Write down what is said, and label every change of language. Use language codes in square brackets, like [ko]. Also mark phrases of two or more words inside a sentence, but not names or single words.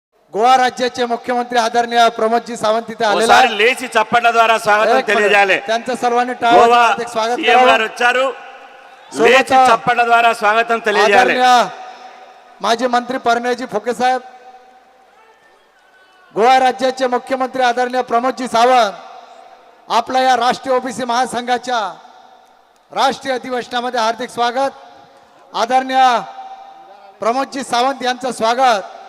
[mr] गोवा राज्याचे मुख्यमंत्री आदरणीय प्रमोदजी सावंत इथे आलेले [te] ఒకసారి లేచి చప్పట్ల ద్వారా స్వాగతం తెలియజేయాలి. [mr] त्यांचं सर्वांनी [te] గోవా [mr] टाळ्या स्वागत [te] సీఎం గారు వచ్చారు. లేచి చప్పట్ల ద్వారా స్వాగతం తెలియజేయాలి. [mr] माजी मंत्री परिणयजी फुके साहेब, गोवा राज्याचे मुख्यमंत्री आदरणीय प्रमोदजी सावंत आपल्या या राष्ट्रीय ओबीसी महासंघाच्या राष्ट्रीय अधिवेशनामध्ये हार्दिक स्वागत. आदरणीय प्रमोदजी सावंत यांचं स्वागत.